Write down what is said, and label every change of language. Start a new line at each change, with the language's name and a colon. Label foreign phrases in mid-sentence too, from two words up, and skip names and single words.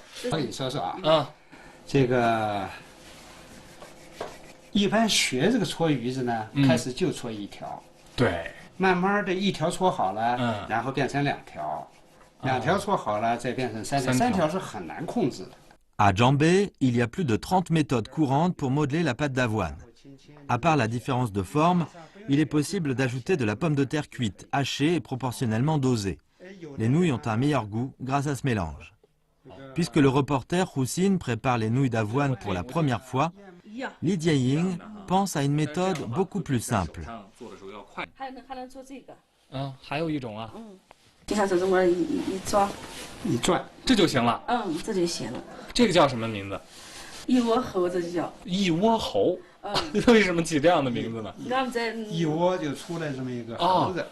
Chinese: 可以说说啊。这个一般学这个搓鱼子呢，开始就搓1条。对。慢慢的1条搓好了，然后变成2条，2条搓好了再变成3条，3条是很难控制的。
French: À Jambé, il y a plus de 30 méthodes courantes pour modeler la pâte d'avoine. À part la différence de forme, il est possible d'ajouter de la pomme de terre cuite, hachée et proportionnellement dosée. Les nouilles ont un meilleur goût grâce à ce mélange. Puisque le reporter Roussine prépare les nouilles d'avoine pour la première fois, Li Jianying pense à une méthode beaucoup plus simple.
Chinese: 还有一种啊。你看这么一转，这就行了。这就行了。这个叫什么名字？一窝猴，这就叫。一窝猴。为什么起这样的名字呢？俺们在一窝就出来这么一个猴子。